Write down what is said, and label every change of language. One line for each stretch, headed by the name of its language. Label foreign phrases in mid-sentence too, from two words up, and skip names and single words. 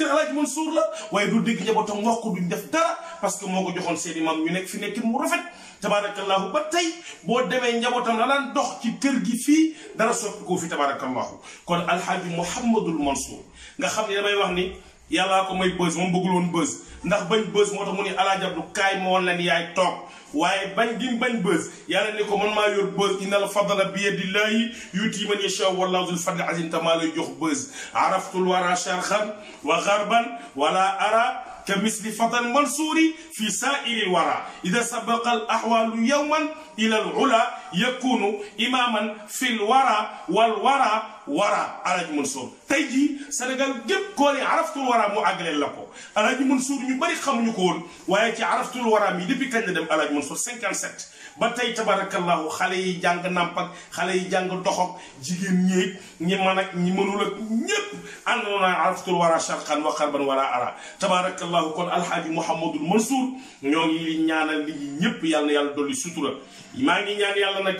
Wolof: Alaaji Mansour la waaye du dégg njabootam wax ko duñ def dara parce que moo ko joxoon seeni maam ñu nekk fi nekkin mu rafet tabarakallahu ba tey boo demee njabootam la daan dox ci kër gi fii dara soppi koo fi tabarakallahu kon Alxaaji Mouhamadul Mansour nga xam ne damay wax ni yàllaa ko may bës moom bëggul woon bës ndax bañ bës moo tax mu ni Alaaji Abdu kaay ma woon leen yaay toog waaye bañ gi bañ bës yàlla ni ko man maa yor bës
Arabic: إن الفضل بيد الله يؤتي من يشاء والله ذو الفضل العظيم
Wolof: ta maa lay jox bës
Arabic: عرفت الورى شرقا وغربا ولا أرى كمثل فضل المنصور في سائر الورى إذا سبق الأحوال يوما إلى العلا يكون إماما في الورى والورى ورى
Wolof: Alaaji Mansour tey jii Sénégal gépp koo ne
Arabic: عرفت الورى
Wolof: mu àggaleel la ko Alaaji Mansour ñu bari xamuñu ko woon waaye ci
Arabic: عرفت الورى
Wolof: mi depuis kañ la dem Alaaji Mansour 57 ba tey tabarakallahu xale yi jàng nàmp ak xale yi jàng doxok jigéen ñeeg ñi mën ak ñi mënul ak ñépp àndoon naa
Arabic: عرفت الورى شرقا وغربا ولا أرى
Wolof: tabarakallahu kon Alxaaji Mouhamadul Mansour ñoo ngi ñaanal nit ñi ñépp yàlla na yàlla dolli sutura maa ngi ñaan yàlla nag